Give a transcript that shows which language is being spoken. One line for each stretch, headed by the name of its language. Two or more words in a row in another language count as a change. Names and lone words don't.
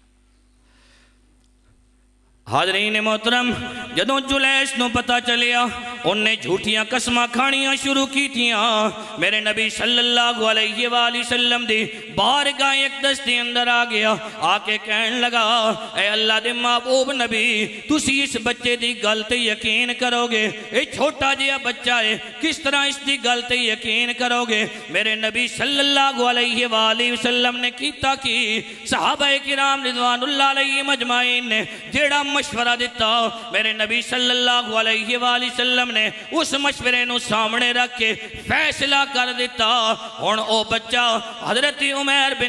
Urdu: حاضرین محترم،
Punjabi: جدوں جلیس نو پتہ چلیا انہیں جھوٹیاں قسماں کھانیاں شروع کی تھیاں میرے نبی
Arabic: صلی اللہ علیہ وآلہ وسلم
Punjabi: دی بارگاہ اقدس دی اندر آ گیا آ کے کہن لگا اے اللہ دے محبوب نبی تسی اس بچے دی گل تے یقین کرو گے اے چھوٹا جہا بچہ ہے کس طرح اس دی گل تے یقین کرو گے میرے نبی
Arabic: صلی اللہ علیہ وآلہ وسلم
Punjabi: نے کیتا کی صحابہ کرام
Arabic: رضوان اللہ علیہ مجمعین
Punjabi: نے جیڑا مشورہ دیتا میرے نبی
Arabic: صلی اللہ علیہ وآلہ وسلم
Punjabi: نے اس مشورے نو سامنے رکھ کے فیصلہ کر دیتا ہن او بچہ حضرت عمیر بن